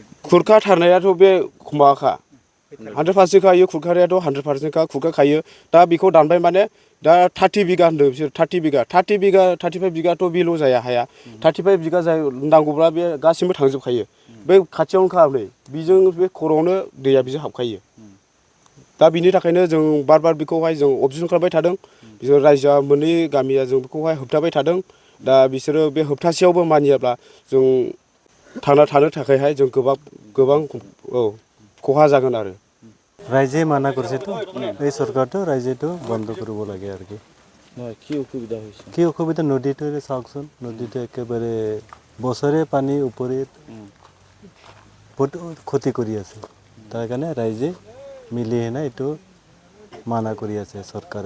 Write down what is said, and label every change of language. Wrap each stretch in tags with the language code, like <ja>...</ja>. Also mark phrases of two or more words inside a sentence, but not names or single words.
<brx>खुरखाथारनायाथ' बे माबाखा 100%खा इयो खुरखानायाथ' 100%खा खुरखाखायो दा बेखौ दानबाय माने दा 30 बिगा होनदों बिसोर 30 बिगा 35 बिगाथ' बेल' जाया हाया 35 बिगा नांगौब्ला बे गासिबो थांजोबखायो बे खाथियावनोखा नै बेजों बे खर'आवनो दैया बेजों हाबखायो दा बिनि थाखायनो जों बार बेखौहाय जों अबजेक्सन खालामबाय थादों जों रायजोआ मोननै गामिया जों बेखौहाय होबथाबाय थादों। दा बिसोरो बे होबथासेयावबो मानियाब्ला जों थांना थानो थाखायहाय जों गोबां खहा जागोन आरो।</brx> <as>ৰাইজে মানা কৰিছেতো এই চৰকাৰটো ৰাইজেতো বন্ধ কৰিব লাগে আৰু নহয় কি অসুবিধা হৈছে? কি অসুবিধা নদীটো চাওকচোন নদীটো একেবাৰে বছৰে পানীৰ ওপৰত বহুত ক্ষতি কৰি আছে তাৰ কাৰণে ৰাইজে মিলি হেনে এইটো মানা কৰি আছে চৰকাৰে</as>